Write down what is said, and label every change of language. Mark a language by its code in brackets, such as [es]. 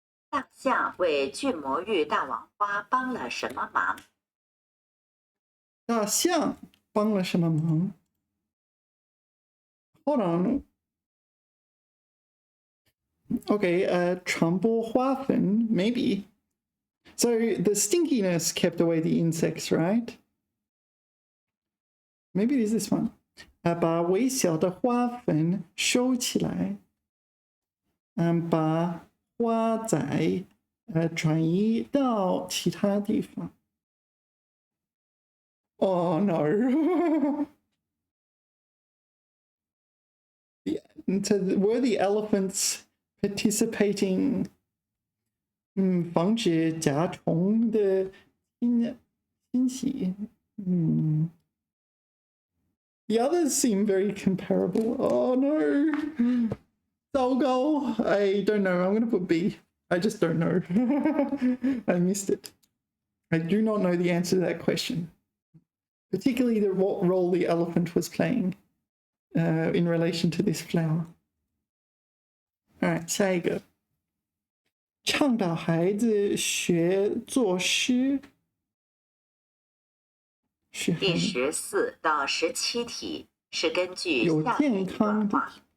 [zh] 大象为巨魔芋大王花帮了什么忙？大象帮了什么忙 ？ [en] Hold on. Okay, [zh] 传播花粉 [en] maybe. So the stinkiness kept away the insects, right? Maybe it is this one. [zh] 把微小的花粉收起来，把花仔转移到其他地方。 [en] Oh no! So were the elephants participating? [zh] 防止甲虫的侵袭。 [en] The others seem very comparable. Oh no! [zh] 糟糕 [en] I don't know. I'm going to put B. I just don't know. I missed it. I do not know the answer to that question. Particularly what role the elephant was playing in relation to this flower. Alright, [zh] 下一个。倡导孩子学作诗。第14到17题是根据有下面一段话。